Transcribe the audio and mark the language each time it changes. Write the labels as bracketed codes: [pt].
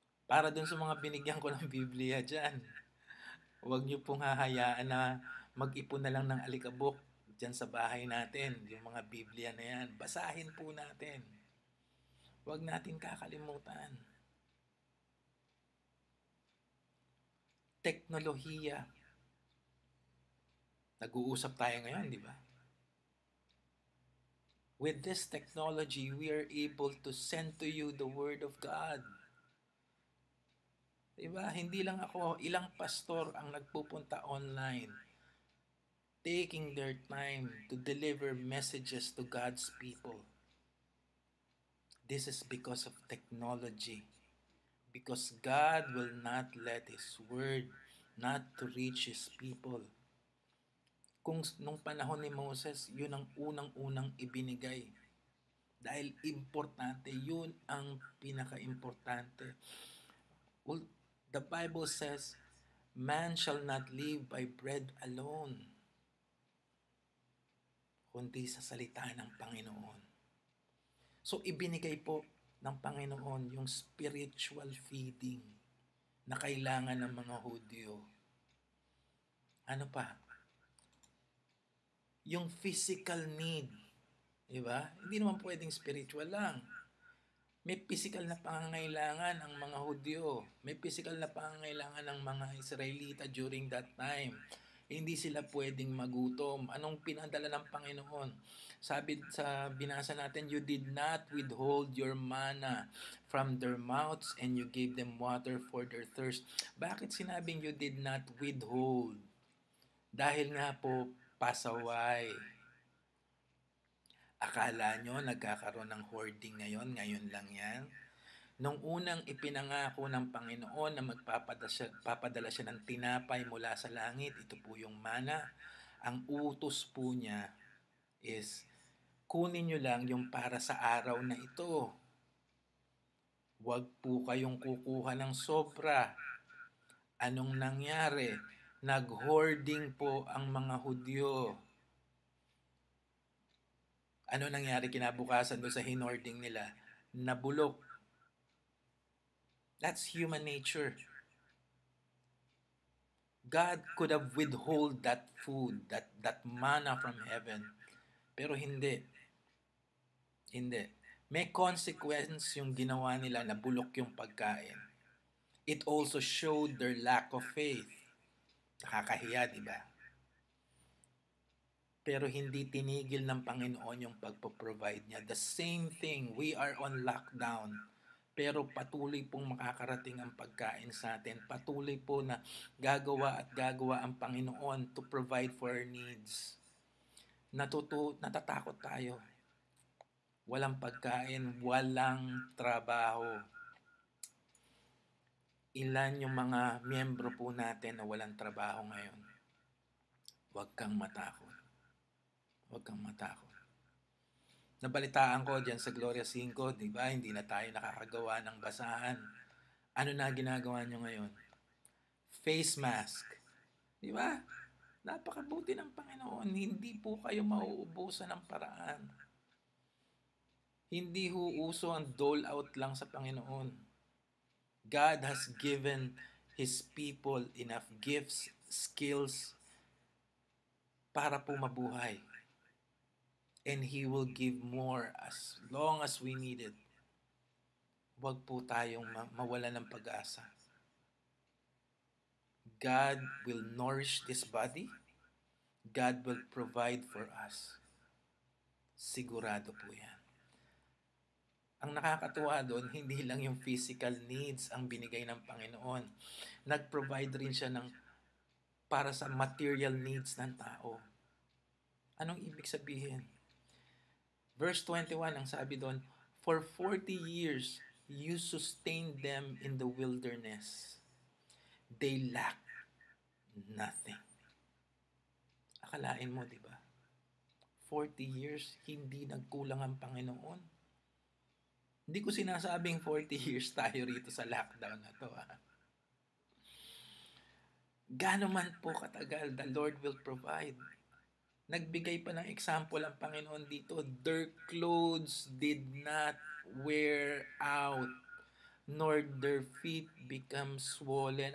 [tl] Para dun sa mga binigyan ko ng Biblia dyan, huwag niyo pong hahayaan na mag-ipon na lang ng alikabok dyan sa bahay natin. Yung mga Biblia na yan, basahin po natin. Huwag natin kakalimutan. Teknolohiya. Nag-uusap tayo ngayon, di ba? [en] With this technology, we are able to send to you the Word of God. [tl] Diba? Hindi lang ako, ilang pastor ang nagpupunta online, [en] taking their time to deliver messages to God's people. This is because of technology. Because God will not let His Word not to reach His people. [tl] Kung nung panahon ni Moses, yun ang unang-unang ibinigay. Dahil importante, yun ang pinaka-importante. [en] Well, the Bible says, man shall not live by bread alone, [tl] kundi sa salita ng Panginoon. So, ibinigay po ng Panginoon yung spiritual feeding na kailangan ng mga Hudyo. Ano pa? Yung physical need. Diba? Hindi naman pwedeng spiritual lang. May physical na pangangailangan ang mga Hudyo. May physical na pangangailangan ng mga Israelita [en] during that time. [tl] Hindi sila pwedeng magutom. Anong pinadala ng Panginoon? Sabi sa binasa natin, [en] you did not withhold your manna from their mouths and you gave them water for their thirst. [tl] Bakit sinabing [en] you did not withhold? [tl] Dahil nga po, pasaway. Akala nyo nagkakaroon ng hoarding ngayon lang yan? Nung unang ipinangako ng Panginoon na magpapadala siya ng tinapay mula sa langit, ito po yung mana, ang utos po niya is, kunin nyo lang yung para sa araw na ito. Huwag po kayong kukuha ng sobra. Anong nangyari? Nag-hoarding po ang mga Hudyo. Ano nangyari kinabukasan doon sa hinording nila? Nabulok. [en] That's human nature. God could have withhold that food, that manna from heaven. [tl] Pero hindi. Hindi. May consequence yung ginawa nila na bulok yung pagkain. [en] It also showed their lack of faith. [tl] Nakakahiya, di ba? Pero hindi tinigil ng Panginoon yung pagpo-provide niya. [en] The same thing, we are on lockdown. [tl] Pero patuloy pong makakarating ang pagkain sa atin. Patuloy po na gagawa ang Panginoon [en] to provide for our needs. [tl] Natatakot tayo. Walang pagkain, walang trabaho. Ilan yung mga miyembro po natin na walang trabaho ngayon? Huwag kang matakot. Huwag kang matakot. Nabalitaan ko dyan sa Gloria 5, di ba? Hindi na tayo nakakagawa ng basahan. Ano na ginagawa nyo ngayon? Face mask. Di ba? Napakabuti ng Panginoon. Hindi po kayo mauubusan ng paraan. Hindi uso ang dole out lang sa Panginoon. [en] God has given His people enough gifts, skills, [tl] para po mabuhay. [en] And He will give more as long as we need it. [tl] Huwag po tayong mawala ng pag-asa. [en] God will nourish this body. God will provide for us. [tl] Sigurado po yan. Ang nakakatuwa doon, hindi lang yung physical needs ang binigay ng Panginoon. Nag-provide rin siya para sa material needs ng tao. Anong ibig sabihin? [en] Verse 21, [tl] ang sabi doon, [en] for 40 years, you sustained them in the wilderness. They lacked nothing. [tl] Akalain mo, di ba? 40 years, hindi nagkulang ang Panginoon. Hindi ko sinasabing 40 years tayo rito sa lockdown na to. Gaano man po katagal, [en] the Lord will provide. [tl] Nagbigay pa ng example ang Panginoon dito. [en] Their clothes did not wear out, nor their feet become swollen.